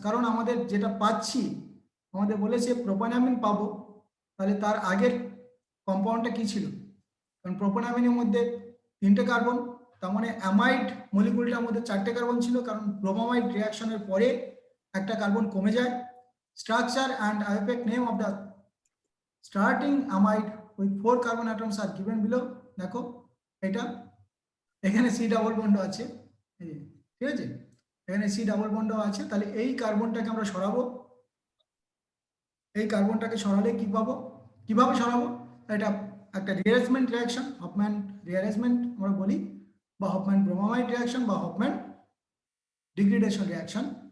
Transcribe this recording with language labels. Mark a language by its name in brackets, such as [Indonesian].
[Bangla] কারণ আমাদের যেটা পাচ্ছি, আমাদের বলেছে প্রোপানামিন পাবো, তাহলে তার আগের কম্পাউন্ডটা কি ছিল? কারণ প্রোপানামিনের মধ্যে 3টে কার্বন, তার মানে অ্যামাইড মলিকুলটার মধ্যে 4টে কার্বন ছিল, কারণ ব্রোমামাইড রিয়াকশনের পরে একটা কার্বন কমে যায়। [English] Structure and impact name of the starting amide with 4 carbon atoms are given below। [Bangla] দেখো এটা এখানে C ডাবল বন্ড আছে, এই যে, ঠিক আছে, এখানে সি ডাবল বন্ডও আছে, তাহলে এই কার্বনটাকে আমরা সরাবো। এই কার্বনটাকে সরালে কি পাবো, কিভাবে সরাবো? এটা একটা রিঅ্যারেঞ্জমেন্ট রিঅ্যাকশন, হফম্যান রিঅ্যারেঞ্জমেন্ট আমরা বলি, বা হফম্যান ব্রোমামাইড রিঅ্যাকশন বা হফম্যান ডিগ্রেডেশন রিঅ্যাকশন।